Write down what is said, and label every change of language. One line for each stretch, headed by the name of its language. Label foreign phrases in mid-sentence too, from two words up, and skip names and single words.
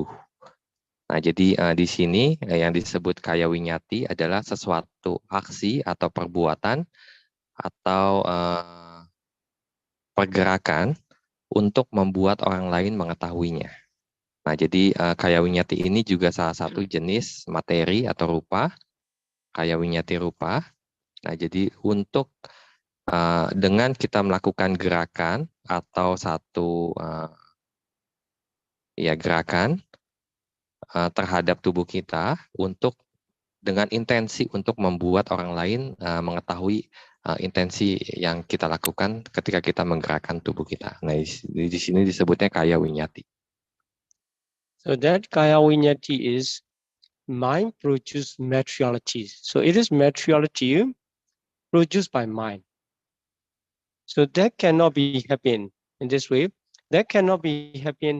Indonesian: Nah, jadi di sini yang disebut
Pali: kaya winyati
Indonesian: adalah sesuatu aksi atau perbuatan atau pergerakan untuk membuat orang lain mengetahuinya. Nah, jadi
Pali: kaya winyati
Indonesian: ini juga salah satu jenis materi atau rupa,
Pali: kaya winyati rupa.
Indonesian: Nah, jadi untuk dengan kita melakukan gerakan atau satu gerakan terhadap tubuh kita dengan intensi untuk membuat orang lain mengetahui intensi yang kita lakukan ketika kita menggerakkan tubuh kita. Nah, di sini disebutnya
Pali: kaya winyati.
English: So that
Pali: kaya vinyati
English: is mind produced materiality. So it is materiality produced by mind. So that cannot be happen in this way. That cannot be happen.